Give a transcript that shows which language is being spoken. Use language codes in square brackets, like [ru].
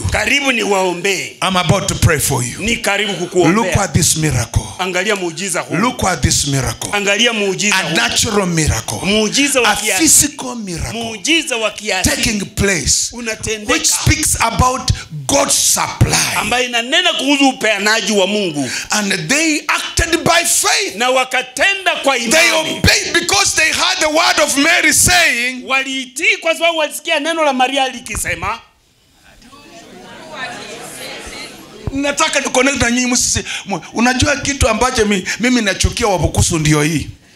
[sw] Karibu niwaombee. [en] I'm about to pray for you. [sw] Ni karibu kukuombea. [en] Look at this miracle. [sw] Angalia muujiza huu. [en] Look at this miracle. [sw] Angalia muujiza huu. [en] A natural miracle. [sw] Muujiza wa kiasi. [en] A physical miracle. [sw] Muujiza wa kiasi. [en] Taking place. [sw] Unatendeka. [en] Which speaks about God's supply. [sw] Ambayo inanena kuhusu upeanaji wa Mungu. [en] And they acted by faith. [sw] Na wakatenda kwa imani. [en] They obeyed because they heard the word of Mary saying. [sw] Waliitii kwa sababu walisikia neno la Maria likisema. Nataka ni connect na nyinyi msisi. Unajua kitu ambacho mimi nachukia Wabukusu ndio hii.